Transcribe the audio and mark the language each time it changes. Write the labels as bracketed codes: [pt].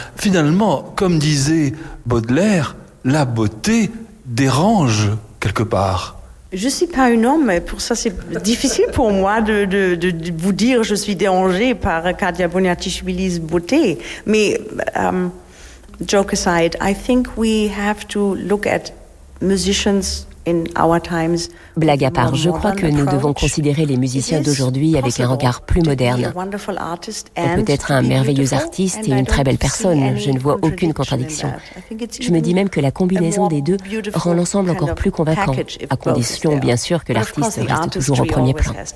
[fr] Finalement, comme disait Baudelaire, la beauté dérange quelque part. Je suis pas un homme, pour ça c'est difficile pour moi de vous dire je suis dérangée par Katia Bouniatichvili's beauté. Mais [en] joke aside, I think we have to look at musicians in our times. [fr] Blague à part, je crois que nous devons considérer les musiciens d'aujourd'hui avec un regard plus moderne. On peut être un merveilleux artiste et une très belle personne, je ne vois aucune contradiction. Je me dis même que la combinaison des deux rend l'ensemble encore plus convaincant, à condition bien sûr que l'artiste reste toujours au premier plan.